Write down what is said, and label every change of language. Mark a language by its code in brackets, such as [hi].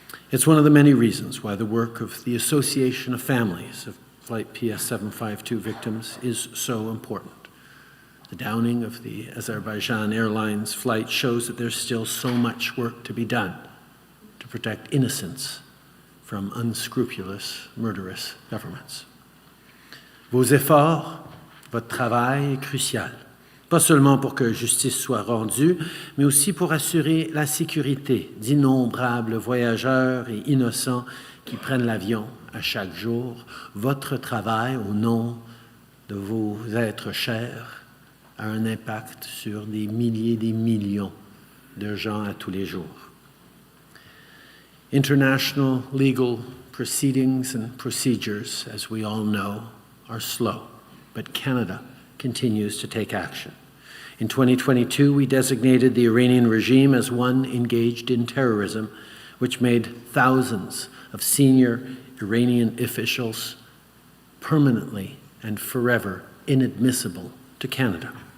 [en] It's one of the many reasons why the work of the Association of Families of Flight PS752 victims is so important. The downing of the Azerbaijan Airlines flight shows that there's still so much work to be done to protect innocents from unscrupulous, murderous governments. [fr] Vos efforts, votre travail est crucial, pas seulement pour que justice soit rendue, mais aussi pour assurer la sécurité d'innombrables voyageurs et innocents qui prennent l'avion à chaque jour. Votre travail, au nom de vos êtres chers, a un impact sur des milliers, des millions de gens à tous les jours. [en] International legal proceedings and procedures, as we all know, are slow, but Canada continues to take action. In 2022, we designated the Iranian regime as one engaged in terrorism, which made thousands of senior Iranian officials permanently and forever inadmissible to Canada.